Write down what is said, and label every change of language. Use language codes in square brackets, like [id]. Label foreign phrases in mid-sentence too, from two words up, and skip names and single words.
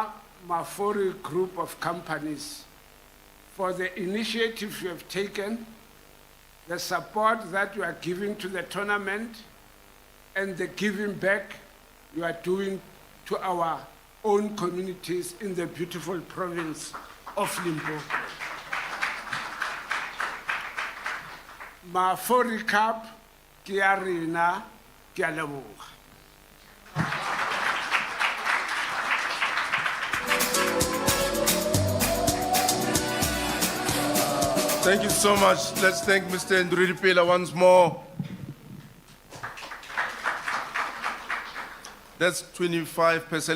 [en] Mafori Group of Companies, for the initiative you have taken, the support that you are giving to the tournament, and the giving back you are doing to our own communities in the beautiful province of Limpopo. [nso] Mafori Cup, ke ya rena, ke a leboga. [en] Thank you so much. Let's thank Mr. Ndrudipela once more. That's 25%.